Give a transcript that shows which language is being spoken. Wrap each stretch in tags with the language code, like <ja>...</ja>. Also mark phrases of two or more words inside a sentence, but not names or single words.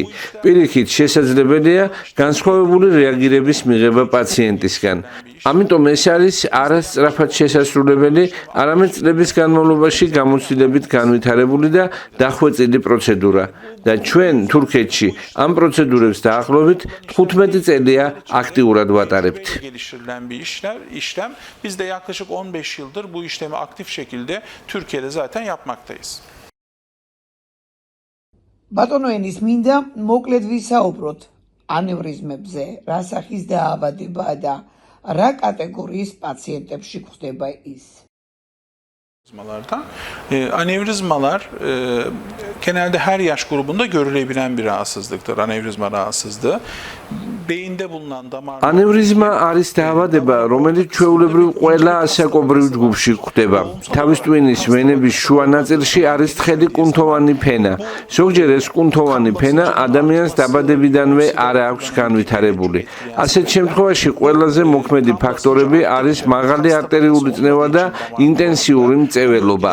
<ka>პირიქით, შესაძლებელია განსხვავებული რეაგირების მიღება პაციენტისგან. ამიტომ ეს არის არასწრაფად შესასრულებელი, არამედ წლების განმავლობაში გამოცდილებით განვითარებული და დახვეწილი პროცედურა. და ჩვენ თურქეთში ამ პროცედურებს დაახლოებით 15 წელია აქტიურად ვატარებთ.</ka> <tr>Geliştirilen bir işlem. Biz de yaklaşık 15 yıldır bu işlemi aktif şekilde Türkiye'de zaten yapmaktayız.</tr> <ka>ბატონო ენის მინდა მოკლედ ვისაუბროთ ანევრიზმებზე, რა სახის დაავადებაა და რა კატეგორიის პაციენტებში გვხდება ის.</ka> <tr>Anevrizmalar genelde her yaş grubunda görülebilen bir rahatsızlıktır. Anevrizma rahatsızlığı. Beyinde bulunan damar...</tr> <ka>Anevrizma არის დაავადება, რომელიც ჩვეულებრივ ყველა ასაკობრივ ჯგუფში გვხვდება. თავის ტვინის ვენების შუა ნაწილში არის თხელი კუნთოვანი ფენა. ზოგჯერ ეს კუნთოვანი ფენა ადამიანს დაბადებიდანვე არ აქვს განვითარებული. ასეთ შემთხვევაში ყველაზე მოქმედი ფაქტორები არის მაღალი არტერიული წნევა და ინტენსიური მწეველობა.</ka>